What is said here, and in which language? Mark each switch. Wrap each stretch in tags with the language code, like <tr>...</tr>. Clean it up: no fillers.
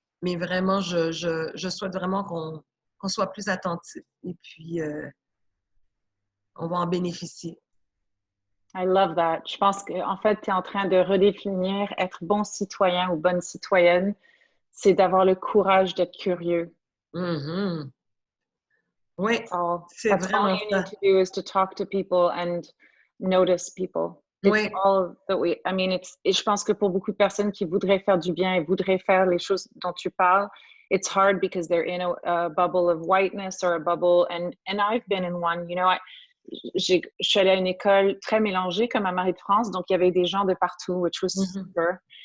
<fr>Mais vraiment, je souhaite vraiment qu'on soit plus attentif et puis on va en bénéficier.</fr> <en>I love that.</en> <fr>Je pense qu'en fait, tu es en train de redéfinir être bon citoyen ou bonne citoyenne, c'est d'avoir le courage d'être curieux. Mm-hmm. Oui, c'est</fr> <en>That's</en> <fr>vraiment</fr> <en>all you need to do is to talk to people and notice people. It's all that we, I mean,</en> <fr>et je pense que pour beaucoup de personnes qui voudraient faire du bien et voudraient faire les choses dont tu parles,</fr> <en>it's hard because they're in a bubble of whiteness or a bubble, and I've been in one, you know,</en> <fr>je suis allée à une école très mélangée comme à Marie-de-France, donc il y avait des gens de partout,</fr> <en>which was super.</en>